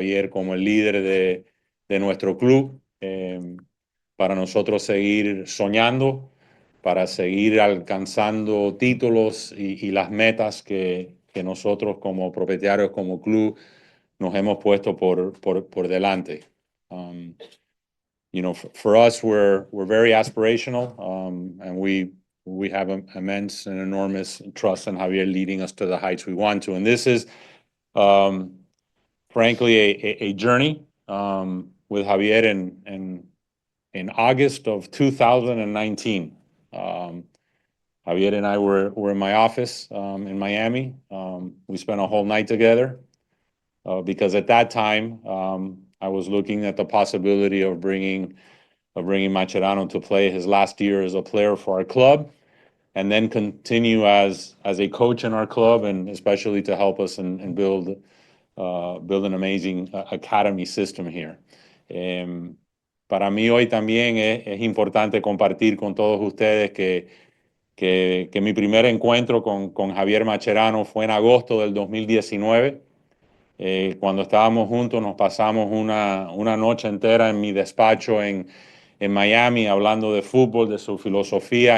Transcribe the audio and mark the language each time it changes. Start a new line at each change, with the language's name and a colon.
Spanish: Javier como el líder de nuestro club, para nosotros seguir soñando, para seguir alcanzando títulos y las metas que nosotros como propietarios, como club, nos hemos puesto por delante.
English: You know, for us, we're very aspirational, and we have immense and enormous trust in Javier leading us to the heights we want to. And this is, um, frankly, a journey with Javier in August of 2019. Javier and I were in my office in Miami. We spent a whole night together because at that time I was looking at the possibility of bringing Mascherano to play his last year as a player for our club, and then continue as a coach in our club, and especially to help us and build an amazing academy system here.
Spanish: Para mí hoy también es importante compartir con todos ustedes que mi primer encuentro con Javier Mascherano fue en agosto del 2019. Cuando estábamos juntos nos pasamos una noche entera en mi despacho en Miami hablando de fútbol, de su filosofía.